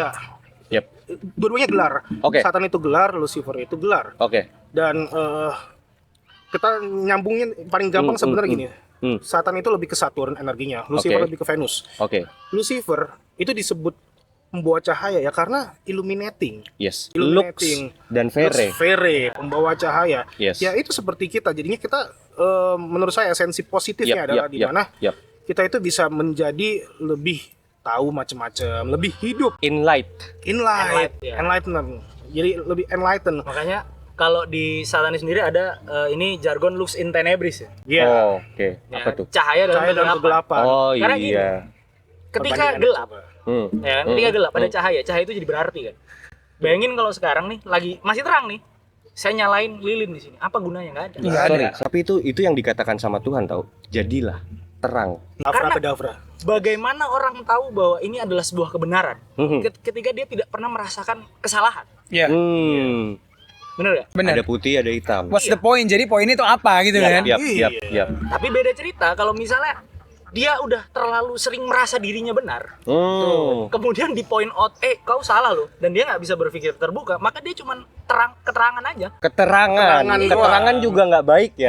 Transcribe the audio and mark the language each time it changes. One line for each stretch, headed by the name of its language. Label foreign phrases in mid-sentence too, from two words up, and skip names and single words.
Indonesian: Yap. Dua-duanya gelar. Oke. Satan itu gelar, Lucifer itu gelar. Oke. Dan kita nyambungin paling gampang sebenarnya gini. Satan itu lebih ke Saturn energinya, Lucifer Oke. lebih ke Venus. Oke. Lucifer itu disebut pembawa cahaya ya karena illuminating.
English: Yes. Illuminating.
Latin: Lux dan Vere. Lux Vere,
Indonesian: pembawa cahaya.
English: Yes.
Indonesian: Ya itu seperti kita. Jadinya kita menurut saya esensi positifnya adalah di mana Yap. kita itu bisa menjadi lebih tahu macam-macam, lebih hidup,
English: Enlight.
Indonesian: Ya.
English: enlightenment.
Indonesian: Jadi lebih enlightened. Makanya kalau di Satanis sendiri ada ini jargon
Latin: lux in tenebris
Indonesian: ya. Iya. Oh, oke. Ya, Apa tuh? Cahaya dalam Cahaya dalam kegelapan. kegelapan. Oh Karena gini, iya. Ketika Perbandingannya gelap, coba. ya kan? Ketika gelap ada cahaya itu jadi berarti kan. Bayangin kalau sekarang nih lagi masih terang nih, saya nyalain lilin di sini, apa gunanya? Nggak ada. Nggak ada. Sorry, tapi itu yang dikatakan sama Tuhan tahu. Jadilah terang. Abracadabra. Bagaimana orang tahu bahwa ini adalah sebuah kebenaran Mhm. ketika dia tidak pernah merasakan kesalahan? Iya. Bener gak? Benar. Ada putih, ada hitam.
English: What's the point?
Indonesian: Jadi poinnya itu apa gitu kan? Yap. Tapi beda cerita kalau misalnya dia udah terlalu sering merasa dirinya benar. Kemudian di
English: point out,
Indonesian: kau salah loh, dan dia nggak bisa berpikir terbuka, maka dia cuman keterangan aja. Keterangan juga nggak baik ya.